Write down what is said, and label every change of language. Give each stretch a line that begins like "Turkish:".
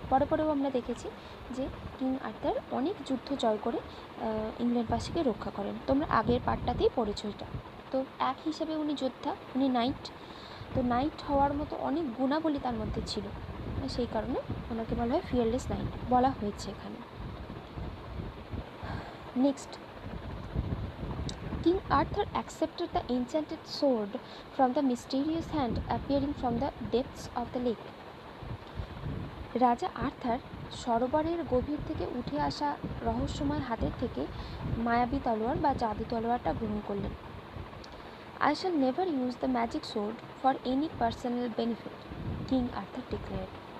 Bangla: পরেও আমরা দেখেছি যে কিং আর্থার অনেক যুদ্ধ জয় করে ইংল্যান্ডবাসীকে রক্ষা করেন। তোমরা আগের পার্টটাতেই পড়েছো এটা। তো এক হিসাবে উনি যোদ্ধা, উনি নাইট। তো নাইট হওয়ার মতো অনেক গুণাবলী তার মধ্যে ছিল, সেই কারণে ওনাকে বলা হয় ফিয়ারলেস নাইট বলা হয়েছে এখানে।
English: Next, King Arthur accepted the enchanted sword from the mysterious hand appearing from the depths of the lake.
Bangla: রাজা আর্থার সরোবরের গভীর থেকে উঠে আসা রহস্যময় হাতের থেকে মায়াবী তলোয়ার বা জাদু তলোয়ারটা গ্রহণ করলেন।
English: I shall never use the magic sword for any personal benefit, King Arthur declared.